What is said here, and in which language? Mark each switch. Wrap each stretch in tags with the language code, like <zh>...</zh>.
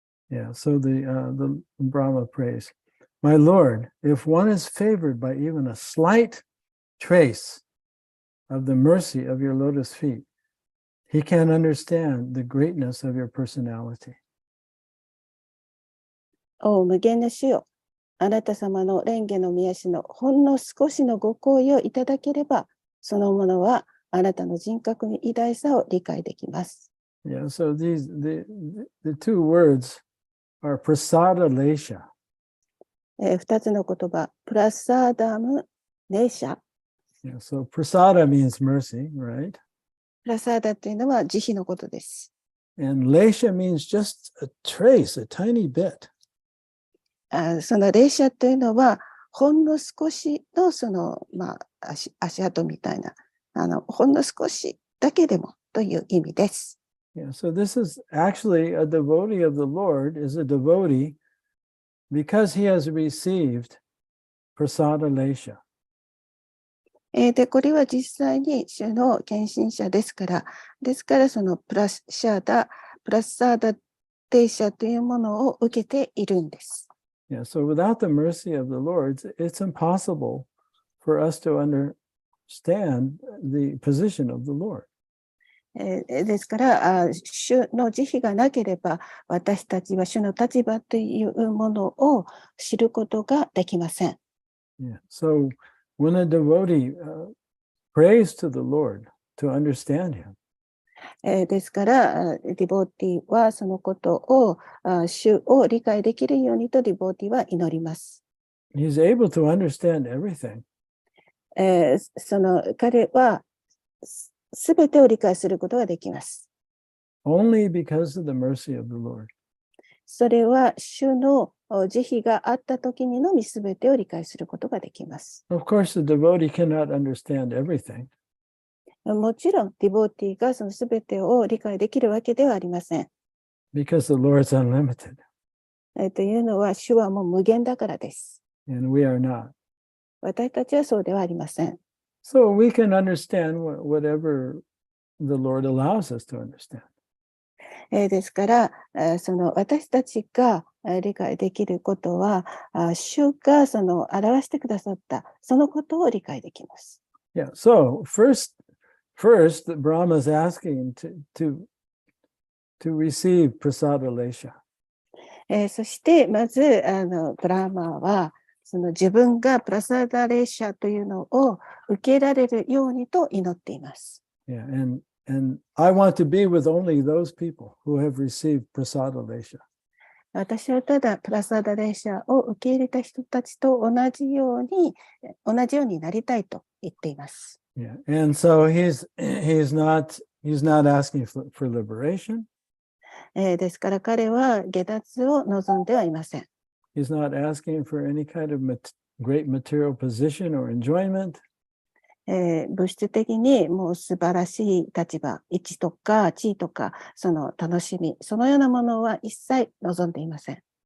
<en>Yeah, so the Brahma prays, My Lord, if one is favored by even a slight trace of the mercy of your lotus feet, he can understand the greatness of your personality.</en> <ja>お無限な主よ、あなた様の蓮華の御足のほんの少しのご好意をいただければ、そのものはあなたの人格の偉大さを理解できます。</ja> <en>Yeah, so the two words are prasada lesha.</en> <ja>二つの言葉、プラサダム、レーシャ。</ja> <en>Yeah, so prasada means mercy, right?</en> <ja>プラサーダというのは慈悲のことです。</ja> <en>And lesha means just a trace, a tiny bit.</en> <ja>そのレーシャというのは、ほんの少しのその、足跡みたいな、ほんの少しだけでもという意味です。</ja> <en>Yeah, so this is actually a devotee of the Lord is a devotee because he has received prasada lesha.</en> <ja>で、これは実際に主の献身者ですから、そのプラスサーダテーシャというものを受けているんです。</ja> <en>Yeah, so without the mercy of the Lord, it's impossible for us to understand the position of the Lord.</en> <ja>ですから、主の慈悲がなければ、私たちは主の立場というものを知ることができません。</ja> <en>Yeah. So when a devotee prays to the Lord to understand him,</en> <ja>ですから、ディボーティはそのことを、主を理解できるようにとディボーティは祈ります。</ja> <en>he's able to understand everything.</en> <ja>その彼はすべてを理解することができます。</ja> <en>Only because of the mercy of the Lord.</en> <ja>それは主の慈悲があったときにのみすべてを理解することができます。</ja> <en>Of course, the devotee cannot understand everything.</en> <ja>もちろん、ディボーティがそのすべてを理解できるわけではありません。</ja> <en>Because the Lord's unlimited.</en> <ja>というのは、主はもう無限だからです。</ja> <en>And we are not.</en> <ja>私たちはそうではありません。</ja> <en>So we can understand whatever the Lord allows us to understand.</en> <ja>ですから、その私たちが理解できることは、主がその表してくださったそのことを理解できます。</ja> <en>Yeah. So first, Brahma is asking to receive prasada lesha.</en> <ja>そしてまずブラーマーはその自分がプラサダレーシャというのを受けられるようにと祈っています。</ja> <en>Yeah, and I want to be with only those people who have received prasada lesha.</en> <ja>私はただプラサダレーシャを受け入れた人たちと同じようになりたいと言っています。</ja> <en>Yeah, and so he's not asking for liberation.</en> <ja>ですから彼は下脱を望んではいません。</ja> <en>He's not asking for any kind of great material position or enjoyment.</en> <ja>物質的にもう素晴らしい立場、位置とか地位とか、その楽しみ、そのようなものは一切望んでいません。</ja>